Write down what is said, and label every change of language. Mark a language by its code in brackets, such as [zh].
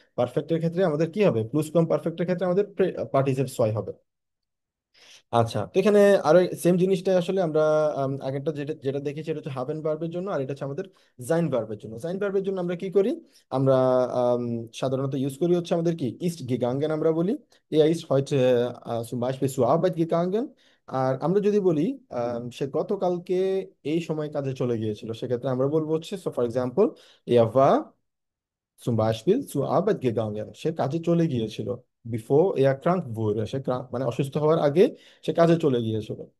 [bn] পারফেক্টের ক্ষেত্রে আমাদের কি হবে, প্লুস কম পারফেক্টের ক্ষেত্রে আমাদের পার্টিসিপেট ছয় হবে। আচ্ছা, তো এখানে আরো সেম জিনিসটা আসলে আমরা আগেরটা যেটা যেটা দেখেছি এটা হচ্ছে হাবেন ভার্বের জন্য, আর এটা হচ্ছে আমাদের জাইন ভার্বের জন্য। জাইন ভার্বের জন্য আমরা কি করি, আমরা আম, সাধারণত ইউজ করি হচ্ছে আমাদের কি, ইস্ট গেগাঙ্গেন আমরা বলি। [de] ইস্ট হয়তো zum Beispiel zur Arbeit gegangen। [bn] আর আমরা যদি বলি সে গতকালকে এই সময় কাজে চলে গিয়েছিল, সেক্ষেত্রে আমরা বলবো হচ্ছে, so for example, [de] er war zum Beispiel zur Arbeit gegangen, [bn] সে কাজে চলে গিয়েছিল। বিফোর এয়ার ক্রাঙ্ক wurde, সে মানে অসুস্থ হওয়ার আগে সে কাজে চলে গিয়েছিল।